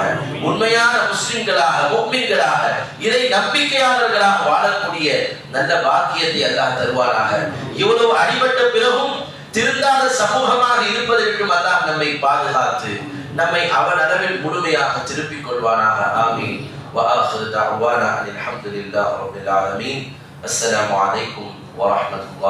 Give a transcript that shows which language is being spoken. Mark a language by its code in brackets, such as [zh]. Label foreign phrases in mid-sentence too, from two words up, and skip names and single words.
[ta] உண்மையான முஸ்லிம்களாக, முஃமின்களாக, இறை நம்பிக்கையாளர்களாக வாழக்கூடிய நல்ல பாக்கியத்தை அல்லாஹ் தருவானாக. இவ்வளவு அடிபட்ட பிறகும் திருந்தாத சமூகமாக இருப்பதை விட்டு அல்லாஹ் நம்மை பாதுகாத்து நம்மை அவன் அளவில் முழுமையாக திருப்பிக் கொள்வானாக. ஆமீன். [ar] وآخر دعوانا أن الحمد لله رب العالمين. السلام عليكم ورحمة الله.